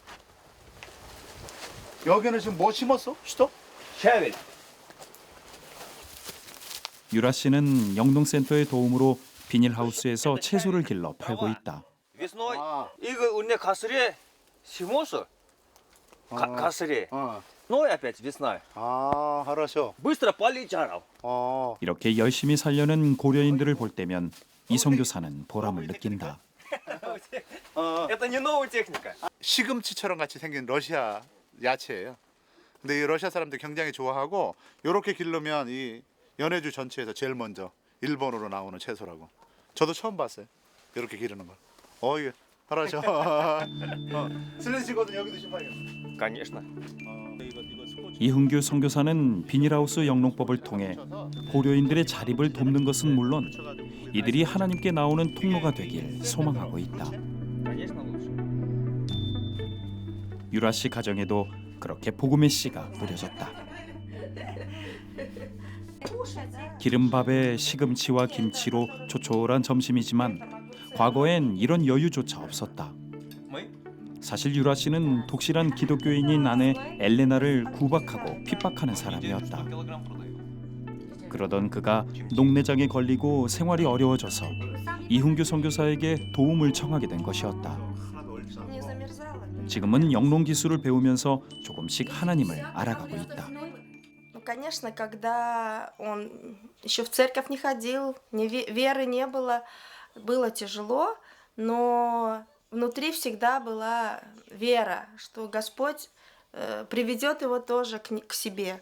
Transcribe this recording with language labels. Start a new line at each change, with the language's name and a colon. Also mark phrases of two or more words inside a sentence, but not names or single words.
Korean: 여기는 지금 뭐 심었어? 슈터? 샤벨. 유라 씨는 영농센터의 도움으로 비닐하우스에서 채소를 길러 팔고 있다. Весной 아. 이거 우리 가스레 심었어. 가스레.
Russian: Но опять весна.
Korean: 아, хорошо. Быстро 빨리 자라. 이렇게 열심히 살려는 고려인들을 볼 때면 이 선교사는 보람을 느낀다.
Russian: Это не новая техника.
Korean: 시금치처럼 같이 생긴 러시아 야채예요. 근데 이 러시아 사람들 굉장히 좋아하고 이렇게 기르면 이 연해주 전체에서 제일 먼저 일본으로 나오는 채소라고. 저도 처음 봤어요. 이렇게 기르는 걸. 이게 хорошо. 슬래시거든 여기도 심어요. Конечно. 이흥규 선교사는 비닐하우스 영농법을 통해 고려인들의 자립을 돕는 것은 물론 이들이 하나님께 나오는 통로가 되길 소망하고 있다.
Russian: Конечно лучше.
Korean: 유라 씨 가정에도 그렇게 복음의 씨가 뿌려졌다. 기름밥에 시금치와 김치로 조촐한 점심이지만 과거엔 이런 여유조차 없었다. 사실 유라 씨는 독실한 기독교인인 아내 엘레나를 구박하고 핍박하는 사람이었다. 그러던 그가 녹내장에 걸리고 생활이 어려워져서 이흥규 선교사에게 도움을 청하게 된 것이었다. 지금은 영농 기술을 배우면서 조금씩 하나님을 알아가고 있다.
Russian: Конечно, когда он еще в церковь не ходил, веры не было, было тяжело, но внутри всегда была вера, что Господь приведет его тоже к себе.